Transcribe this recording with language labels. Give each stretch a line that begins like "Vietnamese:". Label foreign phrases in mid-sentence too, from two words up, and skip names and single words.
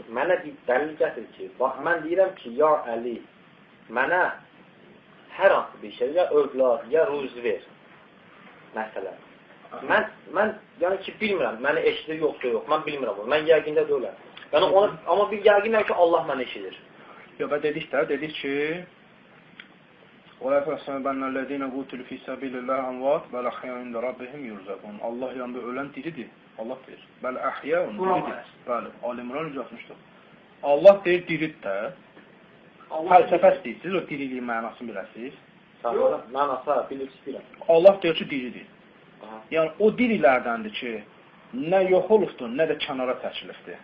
Azerbaijani: Mənə bir dəlil gətir ki, bax, mən deyirəm ki, ya Əli, mənə hər hansı bir şey, ya övlad, ya ruz ver. Məsələn. Mən yəni ki, bilmirəm, məni eşidir, yoxsa yox. Mən bilmirəm onu. Mən yəqində də öləm. Yəni, amma bir yəqinəm ki, Allah məni eşidir. Yox, dedik ki,
Arabic: وَلَا تَحْسَبَنَّ الَّذِينَ قُتِلُوا فِي سَبِيلِ اللَّهِ أَمْوَاتٌ بَلْ أَحْيَاءٌ عِندَ رَبِّهِمْ يُرْزَقُونَ.
Azerbaijani: Allah yanında ölən diridir. Allah deyir.
Arabic: بل أحياء
Azerbaijani: diridir. Bəli, Ali-İmran 160-dır. Allah deyir diridir də. Fəlsəfə istəyirsiniz, o diriliyin mənasını biləsiniz. Mənası, bilib istəyirəm. Allah deyir ki, diridir. Yəni, o dirilərdəndir ki, nə yox olubdur, nə də kənara çəkilibdir.